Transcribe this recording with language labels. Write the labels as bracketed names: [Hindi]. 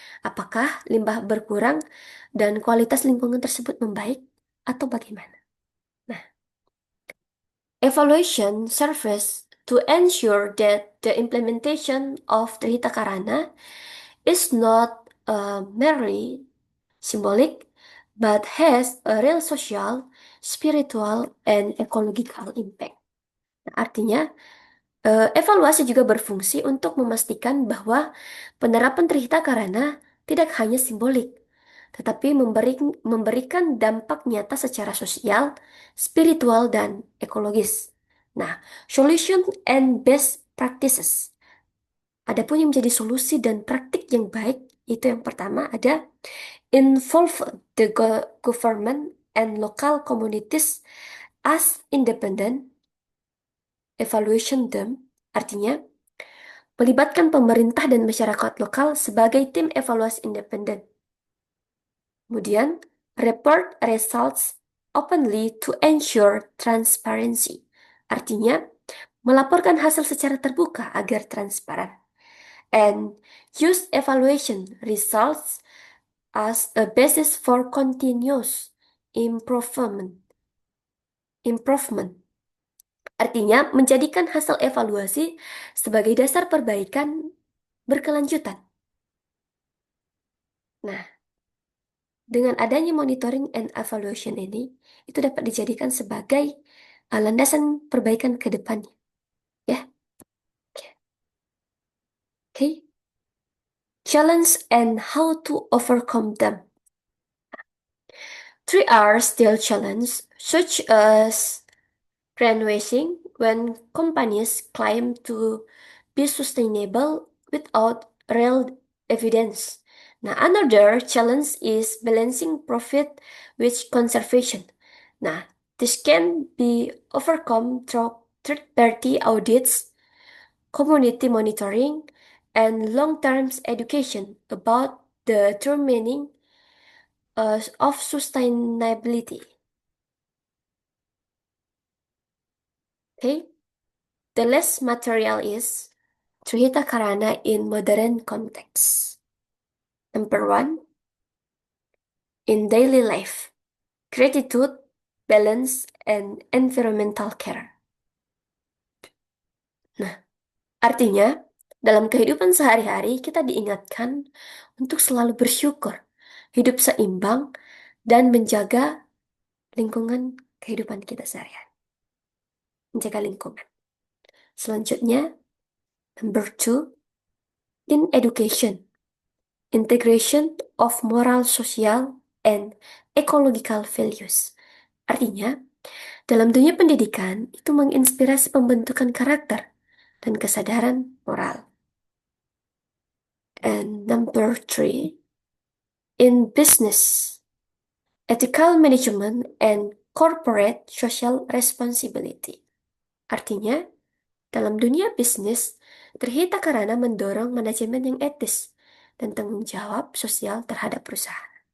[Indonesian] Apakah limbah berkurang dan kualitas lingkungan tersebut membaik atau bagaimana? [English] Nah, evaluation service to ensure that the implementation of Trihita Karana is not merely symbolic, but has a real social, spiritual, and ecological impact. [Indonesian] Nah, artinya, evaluasi juga berfungsi untuk memastikan bahwa penerapan Trihita Karana tidak hanya simbolik, tetapi memberikan dampak nyata secara sosial, spiritual, dan ekologis. [English] Nah, solution and best practices. [Indonesian] Adapun yang menjadi solusi dan praktik yang baik, itu yang pertama ada [English] involve the government and local communities as independent evaluation them. [Indonesian] Artinya, melibatkan pemerintah dan masyarakat lokal sebagai tim evaluasi independen. Kemudian, [English] report results openly to ensure transparency. [Indonesian] Artinya, melaporkan hasil secara terbuka agar transparan. [English] And use evaluation results as a basis for continuous improvement. Improvement. [Indonesian] Artinya, menjadikan hasil evaluasi sebagai dasar perbaikan berkelanjutan. Nah, dengan adanya [English] monitoring and evaluation [Indonesian] ini, itu dapat dijadikan sebagai landasan perbaikan ke depannya. Ya, oke. [English] Challenge and how to overcome them. Three are still challenges, such as greenwashing, when companies claim to be sustainable without real evidence. Now, another challenge is balancing profit with conservation. Now, this can be overcome through third-party audits, community monitoring, and long-term education about the true meaning of sustainability. Okay, the last material is Trihita Karana in modern context. Number one, in daily life, gratitude, balance, and environmental care. [Indonesian] Nah, artinya dalam kehidupan sehari-hari kita diingatkan untuk selalu bersyukur, hidup seimbang, dan menjaga lingkungan kehidupan kita sehari-hari. Menjaga lingkungan. Selanjutnya, [English] number two, in education, integration of moral, social, and ecological values. [Indonesian] Artinya, dalam dunia pendidikan itu menginspirasi pembentukan karakter dan kesadaran moral. [English] And number three, in business, ethical management and corporate social responsibility. [Indonesian] Artinya, dalam dunia bisnis, Trihita Karana mendorong manajemen yang etis dan tanggung jawab sosial terhadap perusahaan.